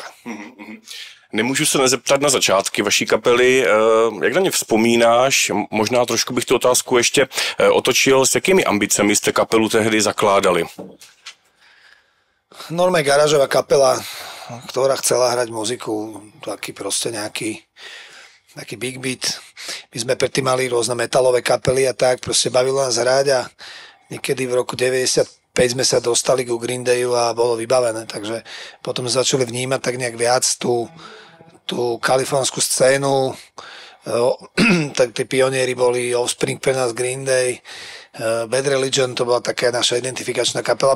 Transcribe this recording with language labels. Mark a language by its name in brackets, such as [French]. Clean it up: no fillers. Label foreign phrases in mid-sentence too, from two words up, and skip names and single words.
[Czech] Nemůžu se nezeptat na začátky vaší kapely. Jak na ně vzpomínáš? Možná trošku bych tu otázku ještě otočil. S jakými ambicemi jste kapelu tehdy zakládali? [Slovak] Normálne garážová kapela, ktorá chcela hrať muziku, taký proste nejaký [English] big beat. [Slovak] My sme predtým mali rôzne metalové kapely a tak, proste bavilo nás hrať a niekedy v roku 95 sme sa dostali ku Green Dayu a bolo vybavené, takže potom sme začali vnímať tak nejak viac tú kalifornskú scénu, tak tí pionieri boli Offspring pre nás, Green Day, Bad Religion, to bola taká naša identifikačná kapela.